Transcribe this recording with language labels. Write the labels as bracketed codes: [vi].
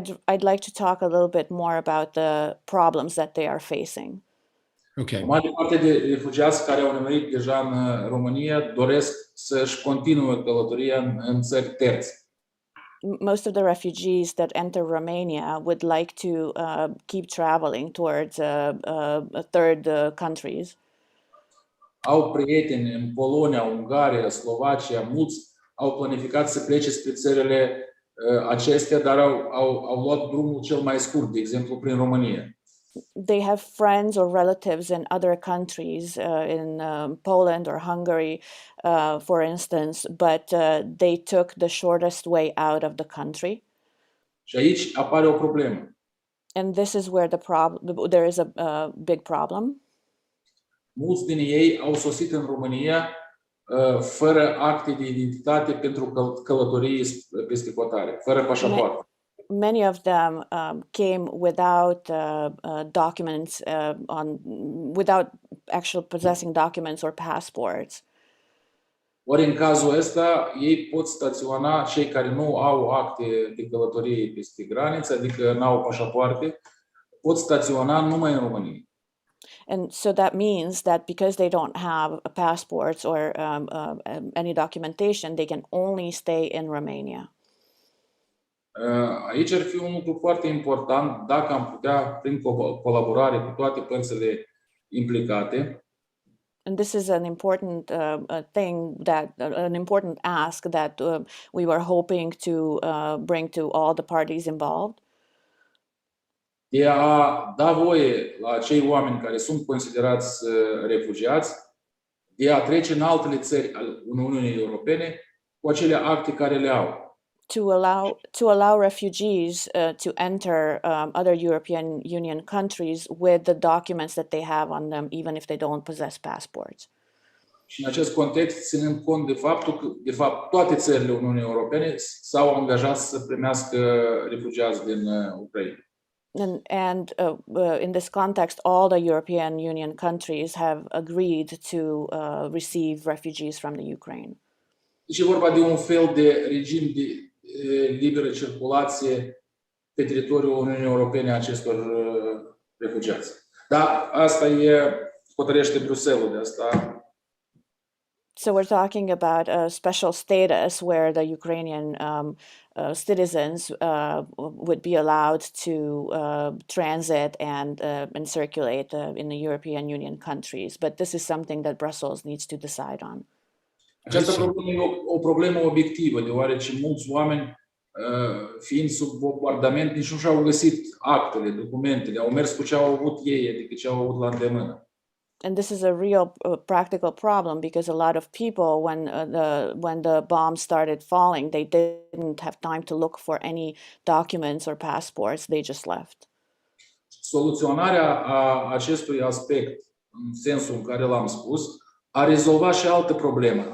[en] I'd like to talk a little bit more about the problems that they are facing. Okay. [ro] O mare parte de refugiați care au venit deja în România doresc să-și continue călătoria în țări terțe. [en] Most of the refugees that enter Romania would like to keep traveling towards third countries. [ro] Au prieteni în Polonia, Ungaria, Slovacia, mulți au planificat să plece spre țările acestea, dar au luat drumul cel mai scurt, de exemplu prin România. [en] They have friends or relatives in other countries, in Poland or Hungary, for instance, but they took the shortest way out of the country. [ro] Și aici apare o problemă. [en] And this is where there is a big problem. [ro] Mulți din ei au sosit în România fără acte de identitate pentru călătorii peste hotare, fără pașaport. [en] Many of them came without documents, without actually possessing documents or passports. [ro] Ori în cazul ăsta, ei pot staționa, cei care nu au acte de călătorie peste graniță, adică nu au pașapoarte, pot staționa numai în România. [en] And so that means that because they don't have passports or any documentation, they can only stay in Romania. [ro] Aici ar fi un lucru foarte important dacă am putea, prin colaborare cu toate părțile implicate. [en] And this is an important an important ask that we were hoping to bring to all the parties involved. [ro] De a da voie la acei oameni care sunt considerați refugiați de a trece în altele țări ale Uniunii Europene cu acele acte care le au. [en] To allow refugees to enter other European Union countries with the documents that they have on them, even if they don't possess passports. [ro] Și în acest context, ținând cont de faptul că, de fapt, toate țările Uniunii Europene s-au angajat să primească refugiați din Ucraina. [en] And in this context, all the European Union countries have agreed to receive refugees from the Ukraine. [ro] Deci e vorba de un fel de regim de liberă circulație pe teritoriul Uniunii Europene a acestor refugiați. Dar asta hotărăște Bruxelles de asta. [en] So we're talking about a special status where the Ukrainian citizens would be allowed to transit and circulate in the European Union countries. But this is something that Brussels needs to decide on. [ro] Această problemă e o problemă obiectivă, deoarece mulți oameni, fiind sub bombardament, nici nu și-au găsit actele, documentele, au mers cu ce au avut ei, adică ce au avut la îndemână. [en] And this is a real practical problem because a lot of people, when the bombs started falling, they didn't have time to look for any documents or passports. They just left. [ro] Soluționarea acestui aspect, în sensul în care l-am spus, ar rezolva și altă problemă.